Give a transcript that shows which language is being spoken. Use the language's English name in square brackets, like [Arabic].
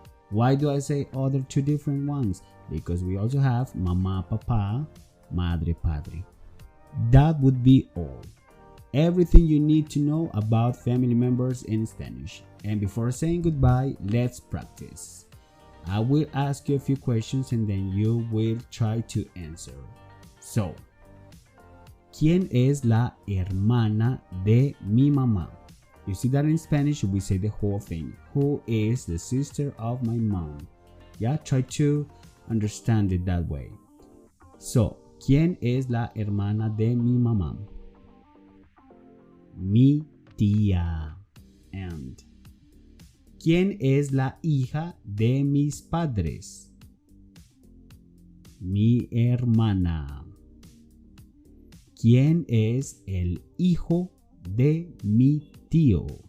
[English] Why do I say other two different ones? Because we also have mamá, papá, madre, padre. That would be all. Everything you need to know about family members in Spanish. And before saying goodbye, let's practice. I will ask you a few questions and then you will try to answer. [Spanish] So, ¿quién es la hermana de mi mamá? [English] You see that in Spanish we say the whole thing. Who is the sister of my mom? Yeah, try to understand it that way. [Spanish] So, ¿quién es la hermana de mi mamá? Mi tía. And ¿quién es la hija de mis padres? Mi hermana. ¿Quién es el hijo de mi tío?